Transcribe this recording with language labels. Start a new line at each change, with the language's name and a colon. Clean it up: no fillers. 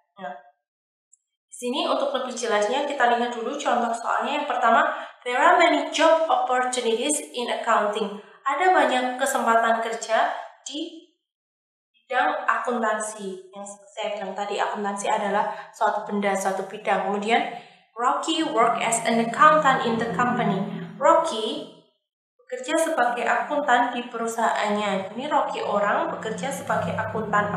Indonesian: Nah, di sini untuk lebih jelasnya kita lihat dulu contoh soalnya. Yang pertama,
English: there are many job opportunities in accounting.
Indonesian: Ada banyak kesempatan kerja di bidang akuntansi. Yang saya bilang tadi, akuntansi adalah suatu benda, suatu bidang. Kemudian,
English: Rocky work as an accountant in the company.
Indonesian: Rocky bekerja sebagai akuntan di perusahaannya. Ini Rocky orang bekerja sebagai akuntan.